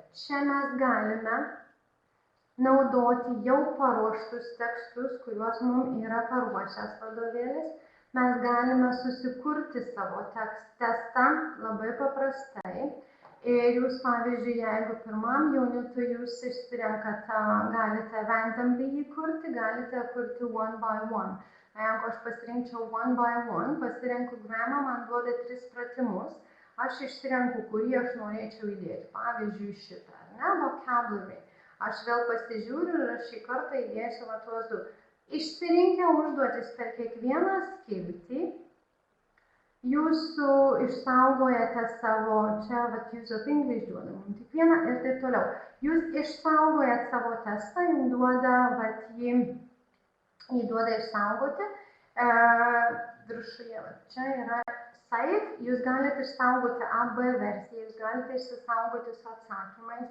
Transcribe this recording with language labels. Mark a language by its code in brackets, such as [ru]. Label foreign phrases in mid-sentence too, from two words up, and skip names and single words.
[lt] Čia mes galime naudoti jau paruoštus tekstus, kuriuos mums yra paruošęs vadovėlis. Mes galime susikurti savo testą labai paprastai. Ir jūs, pavyzdžiui, jeigu pirmam unitui jūs išsirenkat, galite randomly jį kurti, galite kurti [en] one by one. [lt] Jeigu aš pasirinkčiau [en] one by one, [lt] pasirenku gramą, man duoda 3 pratimus, aš išsirenku, kurį aš norėčiau įdėti. Pavyzdžiui, šitą, vocabulary. Aš vėl pasižiūriu ir aš šį kartą įdėsiu tuos 2. Išsirinkę užduotis per kiekvieną skiltį, jūs išsaugojate savo, čia [en] use of English [lt] duoda mums tik vieną ir taip toliau. Jūs išsaugojate savo testą, jums duoda, jį duoda išsaugoti. Viršuje, čia yra save, jūs galite išsaugoti AB versiją, jūs galite išsisaugoti su atsakymais.